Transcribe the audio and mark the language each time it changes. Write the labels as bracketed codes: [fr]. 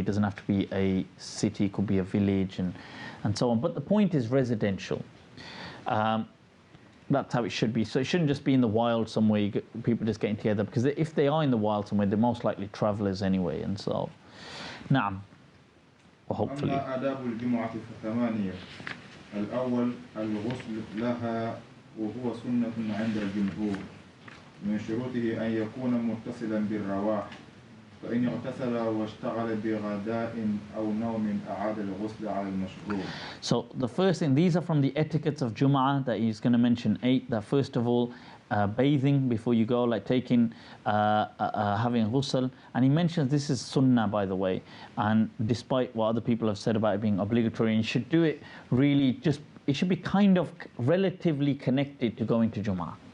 [en] It doesn't have to be a city, it could be a village and so on. But the point is residential. That's how it should be. So it shouldn't just be in the wild somewhere, people just getting together, because if they are in the wild somewhere, they're most likely travelers anyway, and so. [ar] Naam. [en] Hopefully. [ar] أما آداب الجمعة فثمانية. الأول الغسل لها وهو سنة عند الجمهور. من شروطه أن يكون متصلا بالرواح. فإن اغتسل واشتغل بغداء أو نوم أعاد الغسل على المشروع. [en] So the first thing, these are from the etiquettes of Jum'ah that he's going to mention 8. That first of all, bathing before you go, like taking, having ghusl. And he mentions this is sunnah, by the way. And despite what other people have said about it being obligatory, you should do it really just, it should be kind of relatively connected to going to Jum'ah.